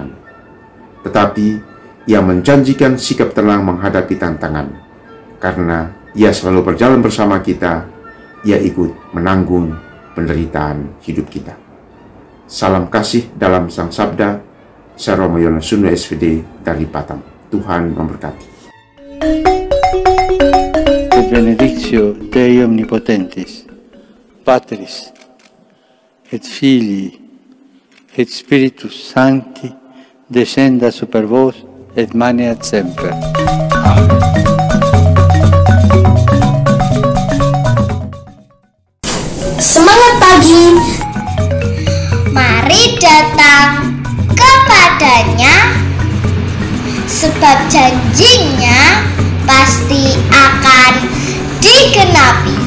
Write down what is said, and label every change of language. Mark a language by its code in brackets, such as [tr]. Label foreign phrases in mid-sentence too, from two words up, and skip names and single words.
[id] Tetapi Ia menjanjikan sikap tenang menghadapi tantangan. Karena Ia selalu berjalan bersama kita, Ia ikut menanggung penderitaan hidup kita. Salam kasih dalam Sang Sabda. Saya Romo Yonasunno SVD dari Batam. Tuhan memberkati. [la] Benedictio Dei Omnipotentis, Patris, et Filii, et Spiritus Sancti, descenda super vos, et maneat semper. [id] Amen. Semangat pagi. Mari datang kepadanya, sebab janjinya pasti akan digenapi.